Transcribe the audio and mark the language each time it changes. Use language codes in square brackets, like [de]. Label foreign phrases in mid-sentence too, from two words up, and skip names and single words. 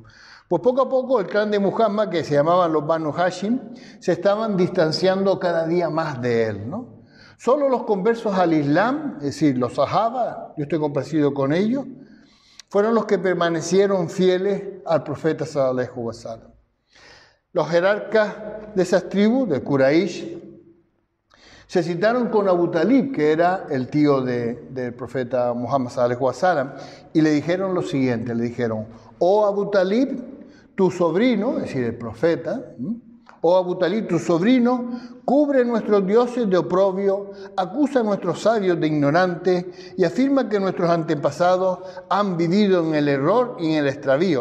[es] Pues poco a poco el clan de Muhammad, que se llamaban los Banu Hashim, se estaban distanciando cada día más de él, ¿no? Solo los conversos al Islam, es decir, los Sahaba, yo estoy complacido con ellos, fueron los que permanecieron fieles al profeta [ar] صلى الله عليه وسلم. [es] Los jerarcas de esas tribus, de Quraysh, se citaron con Abu Talib, que era el tío del profeta Muhammad [ar] صلى الله عليه وسلم, [es] y le dijeron lo siguiente, le dijeron: oh Abu Talib, tu sobrino, es decir, el profeta, oh Abu Talib, tu sobrino, cubre nuestros dioses de oprobio, acusa a nuestros sabios de ignorantes y afirma que nuestros antepasados han vivido en el error y en el extravío.